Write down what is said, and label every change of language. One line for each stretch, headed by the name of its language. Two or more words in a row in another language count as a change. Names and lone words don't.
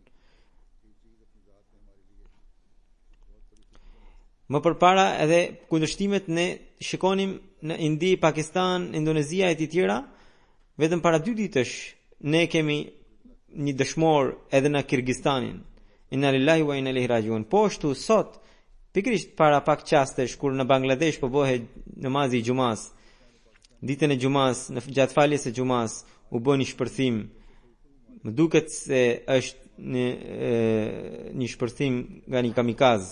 Albanian: Më përpara edhe kundërshtimet ne shikonim në Indi, Pakistan, Indonezia e të tjera, vetëm para 2 ditësh ne kemi një dëshmor edhe në Kirgistanin.
Arabic: إنا لله وإنا إليه راجعون.
Albanian: Po ashtu sot, pikrisht para pak qastesh kur në Bangladesh po bëhet namazi i xumas, ditën e xumas, në gjatë faljes së xumas u bën një shpërthim. Më duket se është një shpërthim nga një kamikaz.